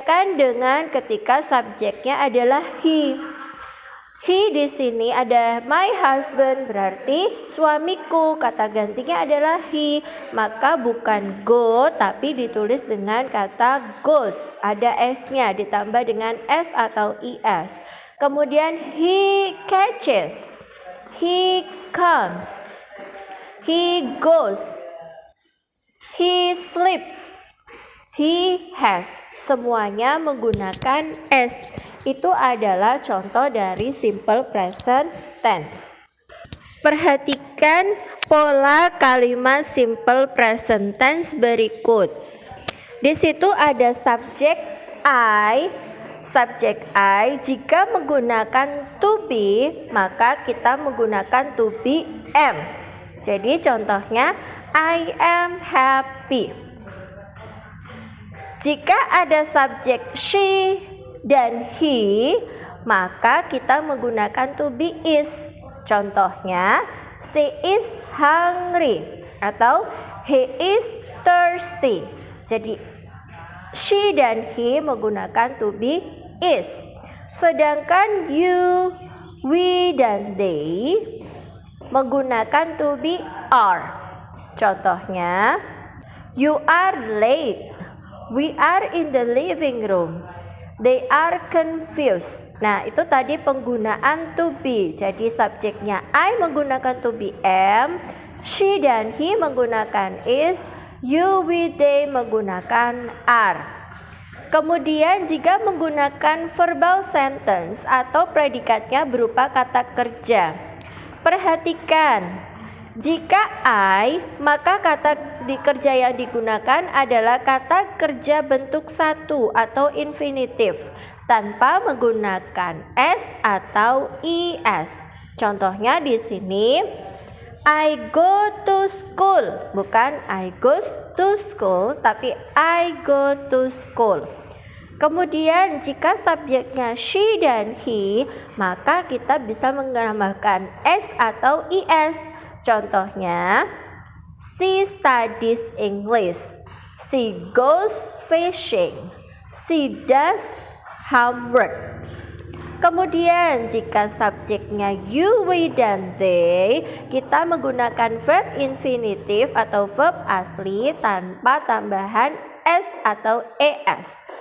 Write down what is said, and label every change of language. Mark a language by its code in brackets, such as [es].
[id] Kan dengan ketika subjeknya adalah he. He di sini ada [en] my husband, [id] berarti suamiku. Kata gantinya adalah he. Maka bukan go tapi ditulis dengan kata goes. Ada S-nya ditambah dengan S atau IS. [en] Kemudian he catches, he comes, he goes, he sleeps, he has. [id] Semuanya menggunakan S. Itu adalah contoh dari simple present tense. Perhatikan pola kalimat simple present tense berikut. Di situ ada subjek I. Subjek I jika menggunakan to be, maka kita menggunakan to be am. Jadi contohnya [en] I am happy. [id] Jika ada subjek she dan he, maka kita menggunakan to be is. [en] Contohnya, she is hungry atau he is thirsty. [id] Jadi, she dan he menggunakan to be is. Sedangkan you, we, dan they menggunakan to be are. [en] Contohnya, you are late. We are in the living room. They are confused. [id] Nah, itu tadi penggunaan [en] to be. [id] Jadi subjeknya I menggunakan to be am, she dan he menggunakan is, you, we, they menggunakan are. Kemudian jika menggunakan verbal sentence atau predikatnya berupa kata kerja. Perhatikan. Jika I, maka kata kerja yang digunakan adalah kata kerja bentuk satu atau infinitif tanpa menggunakan S atau IS. [en] Contohnya di sini I go to school, bukan I goes to school, tapi I go to school. [id] Kemudian jika subjeknya she dan he, maka kita bisa menambahkan S atau IS. [en] Contohnya, she studies English, she goes fishing, she does homework. [id] Kemudian jika subjeknya you, we, dan they, kita menggunakan verb infinitif atau verb asli tanpa tambahan S atau ES.